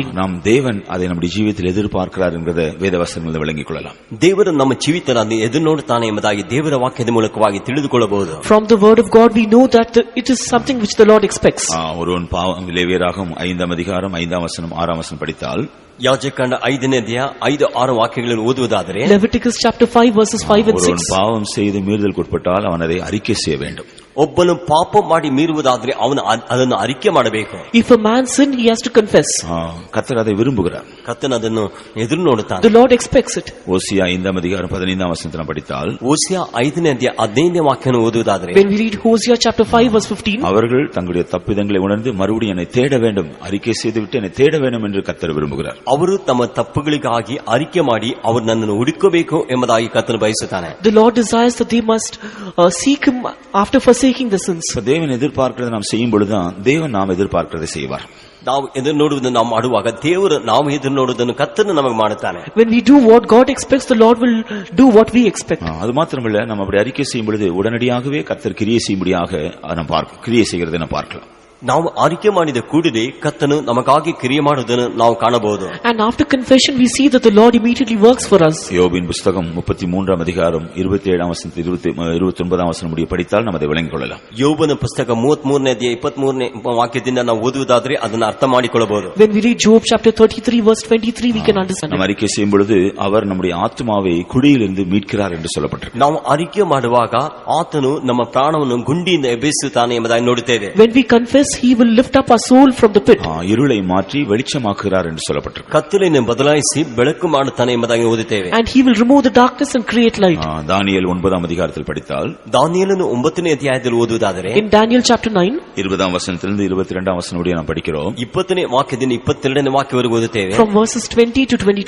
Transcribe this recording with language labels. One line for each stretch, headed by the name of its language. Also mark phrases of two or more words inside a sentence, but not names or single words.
Tamil: நாம் தேவன் அதை நம்முடைய ஜீவிதத்தில் எதிர்பார்க்கிறார் என்கிறதை வேதவசனங்களில் விளங்கிக் கொள்ளலாம்.
Kannada: ದೇವರು ನಮ್ಮ ಜೀವಿತದಲ್ಲಿ ಎದುರು ನೋಡುತ್ತಾನೆ ಎಂಬುದಾಗಿ ದೇವರ ವಾಕ್ಯದ ಮೂಲಕವಾಗಿ ತಿಳಿದುಕೊಳ್ಳಬಹುದು.
English: From the word of God we know that it is something which the Lord expects.
Tamil: ஒருவன் பாவம் லேவியராகமம் 5ஆம் அதிகாரம் 5ஆம் வசனம் 6ஆம் வசனம் படித்தால்,
Kannada: ಯಾಜಕಕಾಂಡ 5ನೇ ಅಧ್ಯಾಯ 5-6 ವಾಕ್ಯಗಳನ್ನು ಓದುವುದಾದರೆ,
English: Leviticus chapter 5 verses 5 and 6.
Tamil: ஒருவன் பாவம் செய்து மீறுதலுக்கு உட்பட்டால் அவன் அதை அறிக்கை செய்ய வேண்டும்.
Kannada: ಒಬ್ಬನು ಪಾಪ ಮಾಡಿ ಮೀರುವುದಾದರೆ ಅವನು ಅದನ್ನು ಅರಿಕೆ ಮಾಡಬೇಕು.
English: If a man sin, he has to confess.
Tamil: கர்த்தர் அதை விரும்புகிறார்.
Kannada: ಕರ್ತನು ಅದನ್ನು ಎದುರು ನೋಡುತ್ತಾನೆ.
English: The Lord expects it.
Tamil: ஓசியா 5ஆம் அதிகாரம் 15ஆம் வசனத்தை படித்தால்,
Kannada: ಓಸಿಯಾ 5ನೇ ಅಧ್ಯಾಯ 15ನೇ ವಾಕ್ಯವನ್ನು ಓದುವುದಾದರೆ,
English: when we read Hosea chapter 5 verse 15,
Tamil: அவர்கள் தங்களுடைய தப்பிதங்களை உணர்ந்து மறுபடியும் என்னை தேட வேண்டும், அறிக்கை செய்துவிட்டு என்னை தேட வேண்டும் என்று கர்த்தர் விரும்புகிறார்.
Kannada: ಅವರು ತಮ್ಮ ತಪ್ಪುಗಳಿಗಾಗಿ ಅರಿಕೆ ಮಾಡಿ ಅವರು ನನ್ನನ್ನು ಹುಡುಕಬೇಕು ಎಂಬುದಾಗಿ ಕರ್ತನು ಬಯಸುತ್ತಾನೆ.
English: The Lord desires that they must seek him after forsaking the sins.
Tamil: தேவன் எதிர்பார்க்கிறதை நாம் செய்யும் பொழுதுதான் தேவன் நாம் எதிர்பார்க்கிறதை செய்வார்.
Kannada: ನಾವು ಎದುರು ನೋಡುವುದನ್ನು ನಾವು ಮಾಡುವಾಗ ದೇವರು ನಾವು ಎದುರು ನೋಡುವುದನ್ನು ಕರ್ತನು ನಮಗೆ ಮಾಡುತ್ತಾನೆ.
English: When we do what God expects, the Lord will do what we expect.
Tamil: அது மாத்திரமல்ல, நம்ம அப்படி அறிக்கை செய்யும் பொழுது உடனடியாகவே கர்த்தர் கிரியை செய்யும்படியாக நாம் கிரியை செய்கிறதை நாம் பார்க்கலாம்.
Kannada: ನಾವು ಆರಿಕೆ ಮಾಡಿದ ಕೂಡಲೇ ಕರ್ತನು ನಮಗಾಗಿ ಕ್ರಿಯೆ ಮಾಡುವುದನ್ನು ನಾವು ಕಾಣಬಹುದು.
English: And after confession we see that the Lord immediately works for us.
Tamil: யோபின் புஸ்தகம் 33ஆம் அதிகாரம் 27ஆம் வசனத்தில் 29ஆம் வசனம் முடிய படித்தால் நாம் அதை விளங்கிக் கொள்ளலாம்.
Kannada: ಯೋಬನ ಪುಸ್ತಕ 33ನೇ ಅಧ್ಯಾಯ 23ನೇ ವಾಕ್ಯದಿಂದ ನಾವು ಓದುವುದಾದರೆ ಅದನ್ನು ಅರ್ಥ ಮಾಡಿಕೊಳ್ಳಬಹುದು.
English: When we read Job chapter 33 verse 23 we can understand.
Tamil: நாம் அறிக்கை செய்யும் பொழுது அவர் நம்முடைய ஆத்மாவை குழியிலிருந்து மீட்கிறார் என்று சொல்லப்பட்டிருக்கு.
Kannada: ನಾವು ಆರಿಕೆ ಮಾಡುವಾಗ ಆತನು ನಮ್ಮ ಪ್ರಾಣವನ್ನು ಗುಂಡಿಯಿಂದ ಎಬ್ಬಿಸುತ್ತಾನೆ ಎಂಬುದಾಗಿ ನೋಡುತ್ತೇವೆ.
English: When we confess he will lift up our soul from the pit.
Tamil: இருளை மாற்றி வெளிச்சமாக்குகிறார் என்று சொல்லப்பட்டிருக்கு.
Kannada: ಕತ್ತಲೆಯನ್ನು ಬದಲಾಯಿಸಿ ಬೆಳಕು ಮಾಡುತ್ತಾನೆ ಎಂಬುದಾಗಿ ಓದುತ್ತೇವೆ.
English: And he will remove the darkness and create light.
Tamil: தானியேல் 9ஆம் அதிகாரத்தில் படித்தால்
Kannada: ದಾನಿಯೇಲನು 9ನೇ ಅಧ್ಯಾಯದಲ್ಲಿ ಓದುವುದಾದರೆ
English: in Daniel chapter 9
Tamil: 20ஆம் வசனத்திலிருந்து 22ஆம் வசனம் முடிய நாம் படிக்கிறோம்.
Kannada: 20ನೇ ವಾಕ್ಯದಿಂದ 22ನೇ ವಾಕ್ಯವರೆಗೂ ಓದುತ್ತೇವೆ.
English: from verses 20 to 22.